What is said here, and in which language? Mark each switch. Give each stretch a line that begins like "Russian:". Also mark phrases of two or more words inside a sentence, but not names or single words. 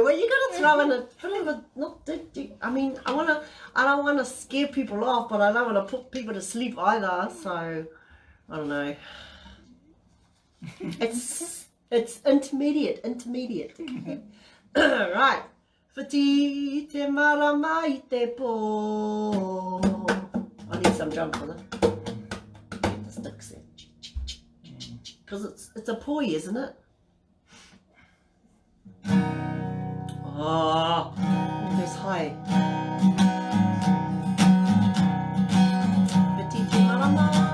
English: Well, you got to throw in a bit of a not. I mean, I don't want to scare people off, but I don't want to put people to sleep either. So I don't know. It's intermediate. Right.
Māori: Whiti te marama I te po.
English: I need some drum for that. Get the sticks in. Because it's a poi, isn't it? Oh, there's high.
Māori: Whiti te marama.